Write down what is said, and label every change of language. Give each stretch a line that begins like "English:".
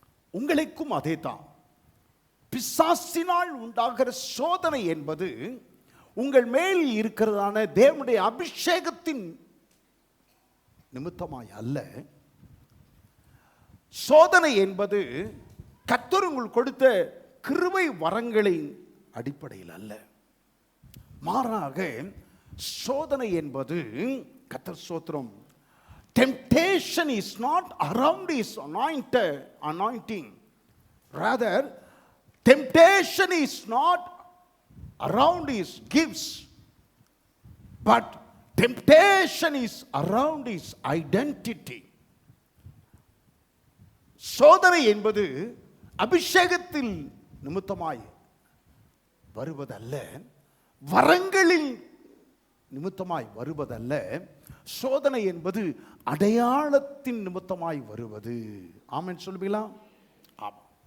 Tamil: உங்களுக்கும் அதே தான். பிசாசினால் உண்டாகிற சோதனை என்பது உங்கள் மேல் இருக்கிறதான தேவனுடைய அபிஷேகத்தின் நிமித்தமாய் அல்ல. சோதனை என்பது கர்த்தர் உங்களுக்கு கொடுத்த கிருபை வரங்களின் அடிப்படையில் அல்ல. மாறாக சோதனை என்பது, கர்த்தர் ஸ்தோத்திரம்,
English: temptation is not around his anointing. Rather, temptation is not around his gifts, but temptation is around his identity.
Tamil: சோதனை என்பது அபிஷேகத்தில் நிமித்தமாய் வருவதல்ல, வரங்களில் நிமித்தமாய் வருவதல்ல. சோதனை என்பது அடையாளத்தின் நிமித்தமாய் வருவது. ஆமென் சொல்லுவீங்களா? ஆமாம்.